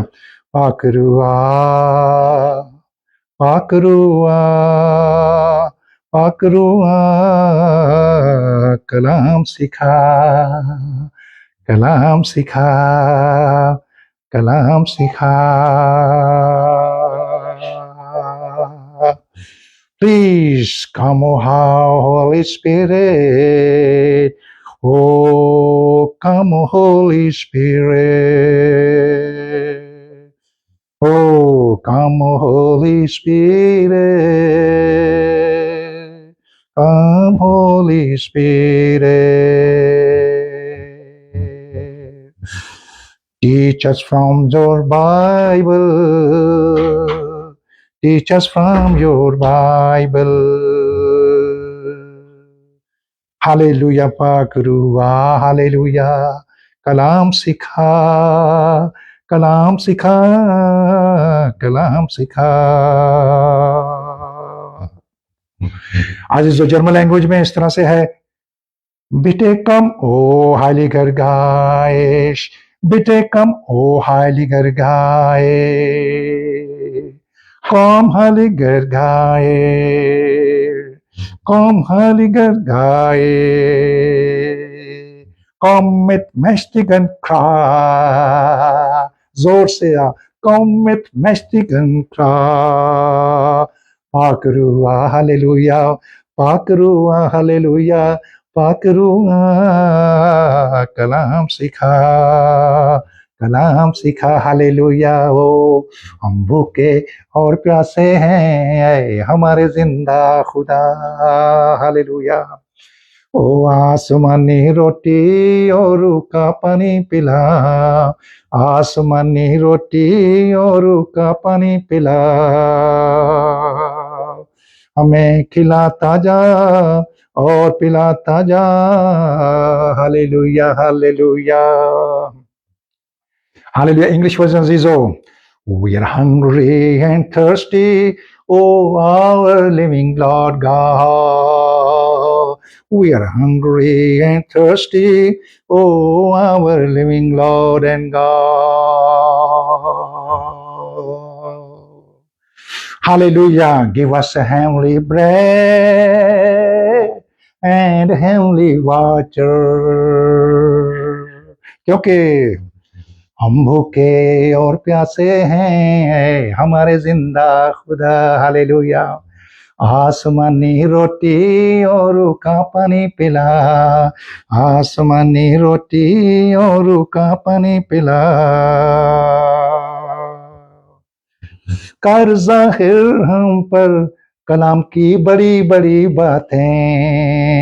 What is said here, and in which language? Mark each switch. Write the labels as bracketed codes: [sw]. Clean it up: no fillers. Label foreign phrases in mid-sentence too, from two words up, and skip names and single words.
[hi] पाकरुआ, पाकरुआ, पाकरुआ, कलाम सिखा, कलाम सिखा, कलाम सिखा। [en] Please come, O Holy Spirit. Oh, come, O Holy Spirit. Oh, come, O Holy Spirit. Come, Holy Spirit. Teach us from your Bible. Teach us from your Bible. Hallelujah, Pakrua, Hallelujah. [hi] कलाम सिखा, कलाम सिखा, कलाम सिखा. आज जो [en] German language [hi] में इस तरह से है, [de] Bitte komm, o Heiliger Geist, bitte komm, o Heiliger Geist. Komm, Heiliger Geist, komm, Heiliger Geist. Komm mit mächtigen Kraft, so sehr, komm mit mächtigen Kraft. Pakrua, Halleluja, Pakrua, Halleluja. [hi] पाकरूआ कलाम सिखा, कलाम सिखा। हालेलुया। ओ हम भूखे और प्यासे हैं, हमारे जिंदा खुदा। हालेलुया। ओ आसमानी रोटी और का पानी पिला, आसमानी रोटी और का पानी पिला, हमें खिलाता जा और पिलाता जा। हालेलुया, हालेलुया, हालेलुया। [en] English version is so. We are hungry and thirsty, oh our living Lord God. We are hungry and thirsty, oh our living Lord and God. Hallelujah. Give us a heavenly bread and heavenly water. [hi] क्योंकि हम भूखे और प्यासे हैं, हमारे जिंदा खुदा। हालेलुया। आसमानी रोटी और का पानी पिला, आसमानी रोटी और का पानी पिला, कर ज़ाहिर हम पर कलाम की बड़ी बड़ी बातें।